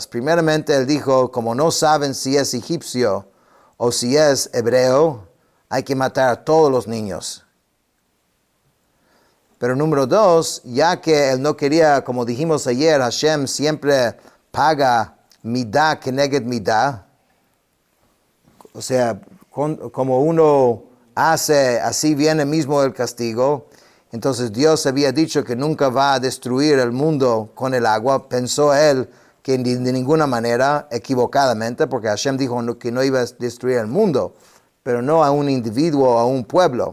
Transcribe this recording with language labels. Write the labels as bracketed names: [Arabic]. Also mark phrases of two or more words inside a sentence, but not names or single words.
[Spanish] Primeramente, él dijo, como no saben si es egipcio o si es hebreo, hay que matar a todos los niños. Pero número dos, ya que él no quería, como dijimos ayer, Hashem siempre paga [Hebrew] מידה כנגד מידה. [Spanish] O sea, como uno hace, así viene mismo el castigo. Entonces Dios había dicho que nunca va a destruir el mundo con el agua. Pensó él que de ninguna manera, equivocadamente, porque Hashem dijo que no iba a destruir el mundo, pero no a un individuo o a un pueblo.